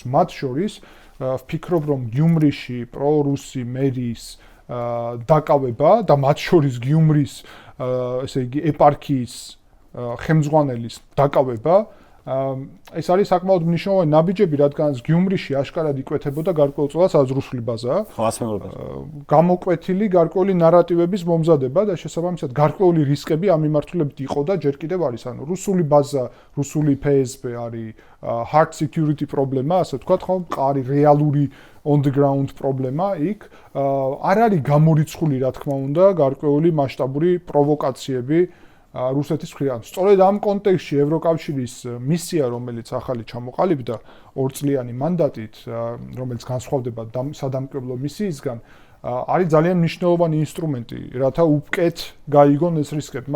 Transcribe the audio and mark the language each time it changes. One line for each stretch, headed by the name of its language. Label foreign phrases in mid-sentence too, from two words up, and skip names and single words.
Georgian: მათ შორის ვფიქრობ, რომ გიუმრიში პრორუსი მერის დაკავება და მათ შორის გიუმრის ესე იგი ეპარქიის ხელმძღვანელის დაკავება ეს არის საკმაოდ მნიშვნელოვანი ნაბიჯები, რადგან გიუმრიში აშკარად იკვეთებოდა გარკვეულწილად საზრუსული ბაზა. გამოკვეთილი გარკვეული ნარატივების მომზადება და შესაბამისად გარკვეული რისკები ამ მიმართულებით იყო და ჯერ კიდევ არის. ანუ რუსული ბაზა, რუსული FSB არის
English: hard security
Georgian: პრობლემა, ასე ვთქვათ, ხო, მყარი რეალური
English: on the ground
Georgian: პრობლემა იქ. არ არის გამორიცხული, რა თქმა უნდა, გარკვეული მასშტაბური პროვოკაციები რუსეთის მხრიდან. სწორედ ამ კონტექსტში ევროკავშირის მისია, რომელიც ახალი ჩამოყალიბდა 2 წლიანი მანდატით, რომელიც განსხვავდება სადამკვირვებლო მისიისგან, არის ძალიან მნიშვნელოვანი ინსტრუმენტი, რათა უკეთ გაიგონ ეს რისკები.